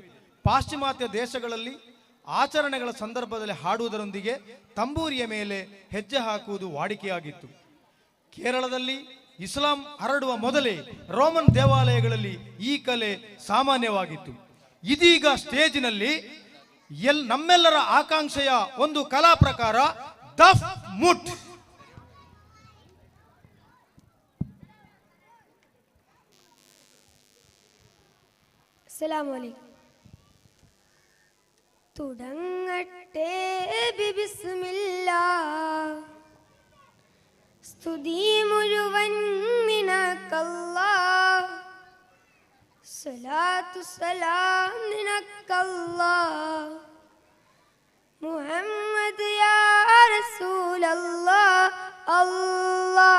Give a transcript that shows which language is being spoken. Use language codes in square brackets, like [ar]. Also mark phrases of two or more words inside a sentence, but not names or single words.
[kn] ಪಾಶ್ಚಿಮಾತ್ಯ ದೇಶಗಳಲ್ಲಿ ಆಚರಣೆಗಳ ಸಂದರ್ಭದಲ್ಲಿ ಹಾಡುವುದರೊಂದಿಗೆ ತಂಬೂರಿಯ ಮೇಲೆ ಹೆಜ್ಜೆ ಹಾಕುವುದು ವಾಡಿಕೆಯಾಗಿತ್ತು. ಕೇರಳದಲ್ಲಿ ಇಸ್ಲಾಂ ಹರಡುವ ಮೊದಲೇ ರೋಮನ್ ದೇವಾಲಯಗಳಲ್ಲಿ ಈ ಕಲೆ ಸಾಮಾನ್ಯವಾಗಿತ್ತು. ಇದೀಗ ಸ್ಟೇಜಿನಲ್ಲಿ ನಮ್ಮೆಲ್ಲರ ಆಕಾಂಕ್ಷೆಯ ಒಂದು ಕಲಾ ಪ್ರಕಾರ ದಫ್ ಮುಟ್. [ar] السلام عليكم. [ml] തുടങ്ങട്ടെ ബിസ്മില്ലാഹ്, സ്തുതി മുഴുവൻ നിനക്കല്ലാഹ്, സ്വലാത്തു സലാം നിനക്കല്ലാഹ്, മുഹമ്മദ് [ar] يا رسول الله [ml] അല്ലാഹ്.